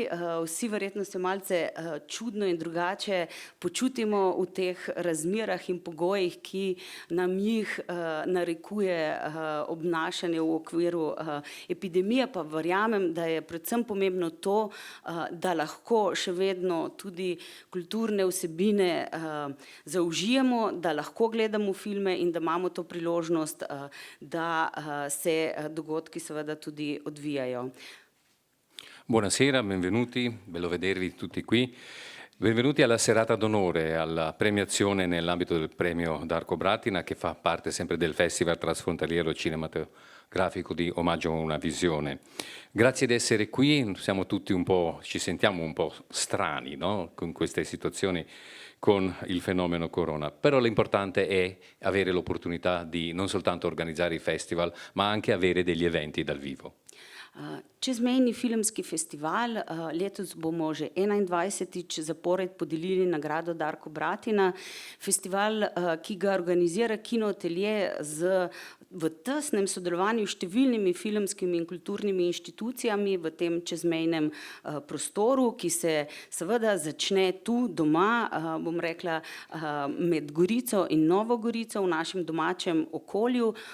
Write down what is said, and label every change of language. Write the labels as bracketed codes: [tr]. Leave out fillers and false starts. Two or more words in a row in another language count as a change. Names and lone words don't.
[sl] Vsi verjetno se malce čudno in drugače počutimo v teh razmerah in pogojih, ki nam jih narekuje obnašanje v okviru epidemije, pa verjamem, da je predvsem pomembno to, da lahko še vedno tudi kulturne vsebine zaužijemo, da lahko gledamo filme in da imamo to priložnost, da se dogodki seveda tudi odvijajo. [it] Buonasera, benvenuti, bello vedervi tutti qui. Benvenuti alla serata d'onore, alla premiazione nell'ambito del premio Darko Bratina, che fa parte sempre del Festival Transfrontaliero Cinematografico di Omaggio a una Visione. Grazie di essere qui, siamo tutti ci sentiamo un po' strani, no? Con queste situazioni, con il fenomeno Corona, però l'importante è avere l'opportunità di non soltanto organizzare i festival, ma anche avere degli eventi dal vivo. [sl] Čezmejni filmski festival, letos bomo že 21. zapored podelili nagrado Darko Bratina. Festival, ki ga organizira Kinoatelje v tesnem sodelovanju s številnimi filmskimi in kulturnimi inštitucijami v tem čezmejnem prostoru, ki se seveda začne tu doma, bom rekla, med Gorico in Novo Gorico v našem domačem okolju.